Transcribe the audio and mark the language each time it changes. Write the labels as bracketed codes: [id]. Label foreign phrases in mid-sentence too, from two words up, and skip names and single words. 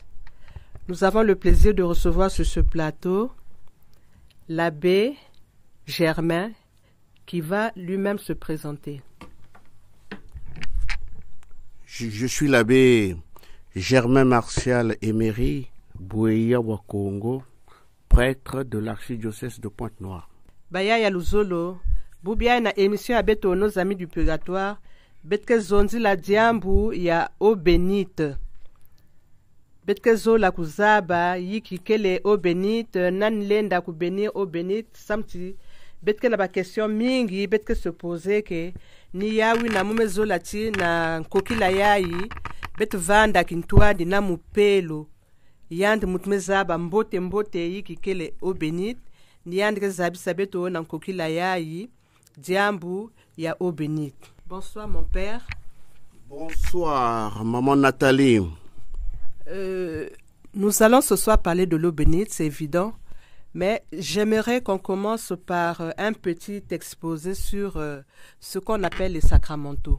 [fr] Nous avons le plaisir de recevoir sur ce plateau l'abbé Germain qui va lui-même se présenter. Je suis l'abbé Germain Martial Emery Boueya Wakongo, prêtre de l'archidiocèse de Pointe-Noire. [ktu] Baya ya Luzolo, Boubia na émission abeto Nos Amis du Purgatoire, betke zonzi la diambu ya [fr] eau bénite. [ktu] Betke zo la kuzaba yiki kele [fr] eau bénite, [ktu] nan lenda ku bénir [fr] eau bénite, [ktu] samti betke na ba question mingi betke [fr] se poser [ktu] ke ni yawi na mume zo lati na kokila yayi bet vanda kintua di na mupelo yand mutmezaba mbote yiki kele [fr] eau bénite [ktu] ni yand ke zabi sabeto na kokila yayi diambu ya [fr] eau bénite. Bonsoir mon père. Bonsoir maman Nathalie. Nous allons ce soir parler de l'eau bénite, c'est évident, mais j'aimerais qu'on commence par un petit exposé sur ce qu'on appelle les sacramentaux.